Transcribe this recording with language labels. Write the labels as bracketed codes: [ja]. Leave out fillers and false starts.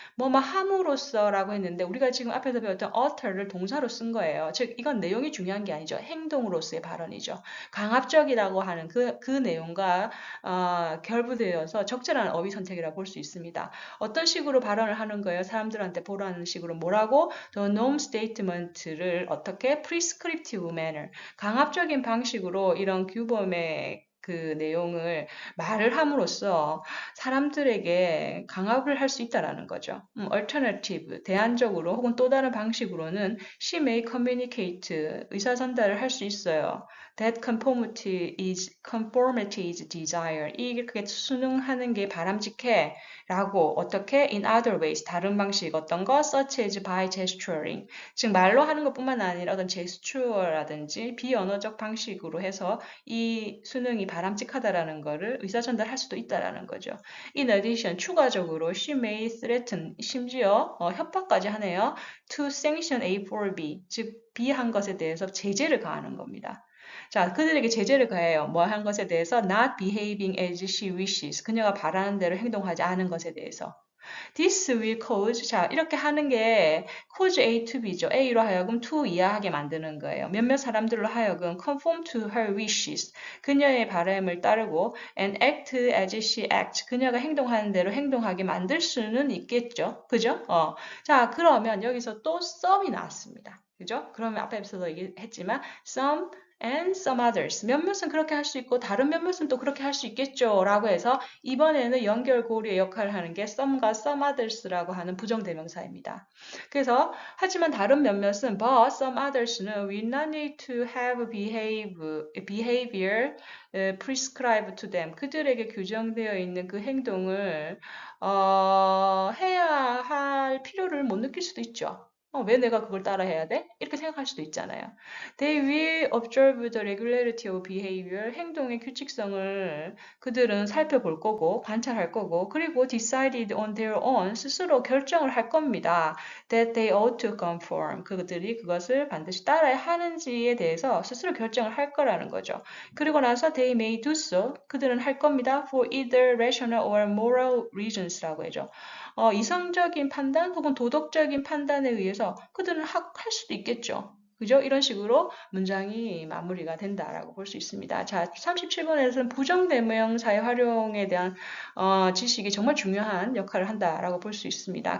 [ko] 뭐뭐 함으로써라고 했는데 우리가 지금 앞에서 배웠던 utter를 동사로 쓴 거예요. 즉 이건 내용이 중요한 게 아니죠. 행동으로서의 발언이죠. 강압적이라고 하는 그 내용과 결부되어서 적절한 어휘 선택이라고 볼 수 있습니다. 어떤 식으로 발언을 하는 거예요? 사람들한테 보라는 식으로 뭐라고? [en] The norm statement를 [ko] 어떻게? [en] prescriptive manner. [ko] 강압적인 방식으로 이런 규범의 그 내용을 말을 함으로써 사람들에게 강압을 할 수 있다라는 거죠. alternative, 대안적으로 혹은 또 다른 방식으로는 [en] she may communicate, [ko] 의사 전달을 할 수 있어요. [en] That conformity is desire. [ko] 이렇게 순응하는 게 바람직해. 라고 어떻게 [en] in other ways [ko] 다른 방식 어떤 거 [en] such as by gesturing [ko] 즉 말로 하는 것뿐만 아니라 어떤 제스처라든지 비언어적 방식으로 해서 이 수능이 바람직하다라는 거를 의사 전달할 수도 있다라는 거죠. [en] In addition [ko] 추가적으로 [en] she may threaten [ko] 심지어 협박까지 하네요. [en] To sanction A for B [ko] 즉 B 한 것에 대해서 제재를 가하는 겁니다. 자, 그들에게 제재를 가해요. 뭐 한 것에 대해서 [en] not behaving as she wishes. [ko] 그녀가 바라는 대로 행동하지 않은 것에 대해서. [en] This will cause. [ko] 자, 이렇게 하는 게 [en] cause A to B [ko] 죠. A로 하여금 to 이하하게 만드는 거예요. 몇몇 사람들로 하여금 [en] conform to her wishes. [ko] 그녀의 바람을 따르고 [en] and act as she acts. [ko] 그녀가 행동하는 대로 행동하게 만들 수는 있겠죠. 그죠? 자, 그러면 여기서 또 some이 나왔습니다. 그죠? 그러면 앞에서도 얘기했지만 some and some others. 몇몇은 그렇게 할 수 있고 다른 몇몇은 또 그렇게 할 수 있겠죠. 라고 해서 이번에는 연결고리의 역할을 하는 게 some과 some others라고 하는 부정대명사입니다. 그래서 하지만 다른 몇몇은 [en] but some others는 we not need to have behavior prescribed to them. [ko] 그들에게 규정되어 있는 그 행동을 해야 할 필요를 못 느낄 수도 있죠. 왜 내가 그걸 따라 해야 돼? 이렇게 생각할 수도 있잖아요. [en] They will observe the regularity of behavior. [ko] 행동의 규칙성을 그들은 살펴볼 거고, 관찰할 거고, 그리고 [en] decided on their own. [ko] 스스로 결정을 할 겁니다. [en] That they ought to conform. [ko] 그들이 그것을 반드시 따라야 하는지에 대해서 스스로 결정을 할 거라는 거죠. 그리고 나서 [en] they may do so. [ko] 그들은 할 겁니다. [en] For either rational or moral reasons라고 해죠. [ko] 이성적인 판단 혹은 도덕적인 판단에 의해서 그들은 할 수도 있겠죠. 그죠? 이런 식으로 문장이 마무리가 된다라고 볼 수 있습니다. 자, 37번에서는 부정대명사의 활용에 대한 지식이 정말 중요한 역할을 한다라고 볼 수 있습니다.